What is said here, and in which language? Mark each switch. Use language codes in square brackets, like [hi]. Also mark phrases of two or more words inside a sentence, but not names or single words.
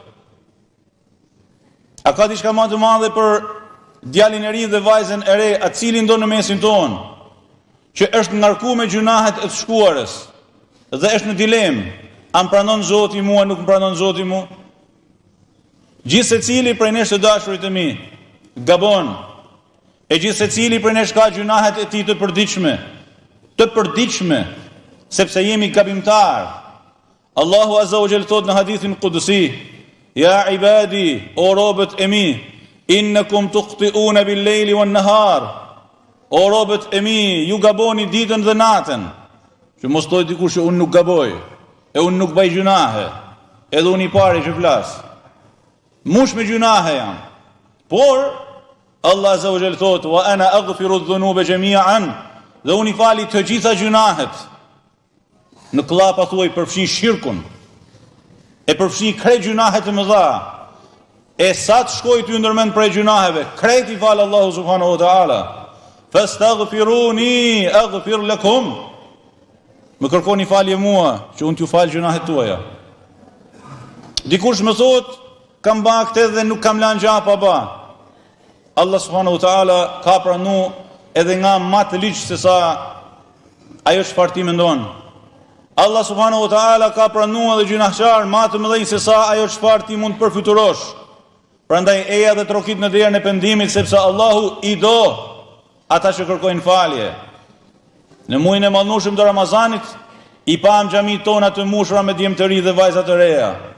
[sq] A ka diçka më të madhe për djalin e ri dhe vajzën e re, atë cili ndo në mesin tonë, që është ngarkuar me gjunahet e të shkuarës dhe është në dilemë, a më pranon Zoti mua, nuk më pranon Zoti mua? Gjithë secili prej nesh të dashurit e mi gabon, e gjithë secili prej nesh ka gjunahet e tij të përditshme, sepse jemi gabimtar. Allahu [ar] عز وجل [sq] thot në hadithin qudsi: [ar] "يا عبادي, [sq] o robët e mi, [ar] إنكم تخطئون بالليل والنهار." [sq] O robët e mi, ju gaboni ditën dhe natën. Që mos thoj dikush që unë nuk gaboj, e unë nuk bëj gjunahe, edhe unë i pari që flas. Mush me gjunahe jam. Por Allah [ar] عز وجل [sq] thot: [ar] "وأنا أغفر الذنوب جميعا." [sq] Dhe unë i fali të gjitha gjunahet. Në klapa thuaj përfshi shirkun, e përfshi krejt gjunahet të mëdha. E sa të shkoj ty ndërmend prej gjunaheve, krejt i falë Allahu [ar] سبحانه وتعالى. فاستغفروني أغفر لكم. [sq] Më kërkoni falje mua, që unë t'ju falë gjunahet tuaja. Dikush më thot, kam ba këtë dhe nuk kam lanë gjapa ba. Allah [ar] سبحانه وتعالى [sq] ka pranu edhe nga ma të liqë se sa ajo çfarë ti mendon. Allah [ar] سبحانه وتعالى [sq] ka pranu edhe gjunahçar ma të mëdhenj se sa ajo çfarë ti mund të përfiturosh. Prandaj eja dhe trokit në derën e pendimit, sepse Allahu i do ata që kërkojnë falje. Në muajin e mëndueshëm të Ramazanit i pam xhamit tona të mbushura me djem të ri dhe vajza të reja.